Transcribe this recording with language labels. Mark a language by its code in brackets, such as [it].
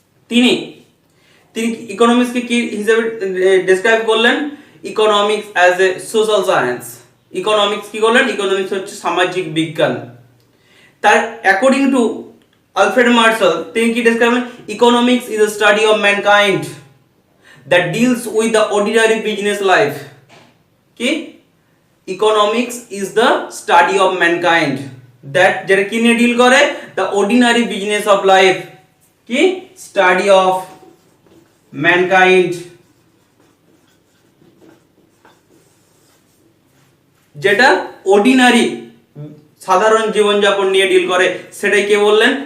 [bn] তিনি ইকোনমিক্সকে কি হিসেবে ডেসক্রাইব করলেন? [en] Economics as a social science. [bn] Economics কি করলেন? ইকোনমিক্স হচ্ছে সামাজিক বিজ্ঞান। তার অ্যাকর্ডিং টু আলফ্রেড মার্শাল তিনি কি ডেসক্রাইব করলেন? [en] Economics is a study of mankind that deals with the ordinary business life. কি? Economics is the study of mankind that [bn] যেটা কি নিয়ে ডিল করে? [en] the ordinary business of life. [bn] কি? [en] study of mankind, [bn] যেটা অর্ডিনারি সাধারণ জীবনযাপন নিয়ে ডিল করে, সেটাই কে বললেন?